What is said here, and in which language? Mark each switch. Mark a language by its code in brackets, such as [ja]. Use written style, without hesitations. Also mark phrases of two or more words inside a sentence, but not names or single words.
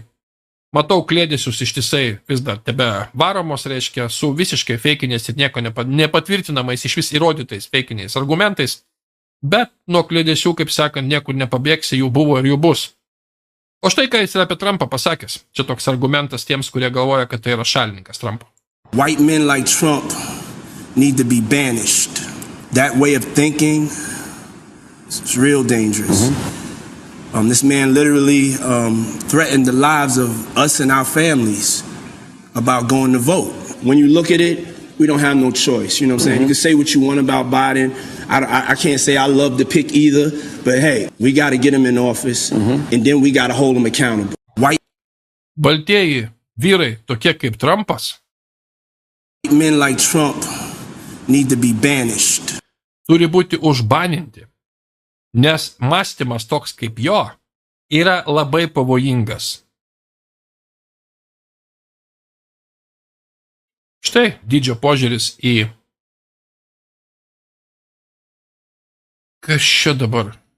[lt] Matau klėdėsius ištisai vis dar tebe varomos, reiškia, su visiškai feikiniais ir nieko nepatvirtinamais, iš vis įrodytais feikiniais argumentais, bet nuo klėdėsių, kaip sakant, niekur nepabėgsi, jų buvo ir jų bus. O štai ką jis yra apie Trumpą pasakęs. Čia toks argumentas tiems, kurie galvoja, kad tai yra šalininkas Trumpo. [en] White men like Trump need to be banished. That way of thinking is real dangerous. This man literally threatened the lives of us and our families about going to vote. When you look at it, we don't have no choice. You know what I'm saying? You can say what you want about Biden. I can't say I love the pick either, but hey, we got to get him in office, and then we got to hold him accountable. White [lt] Baltieji vyrai, tokie kaip Trumpas, [en] men like Trump need to be banished. [lt] Turi būti užbaninti, nes mąstymas toks kaip jo yra labai pavojingas. Štai didžio požiūris į... Kas čia dabar?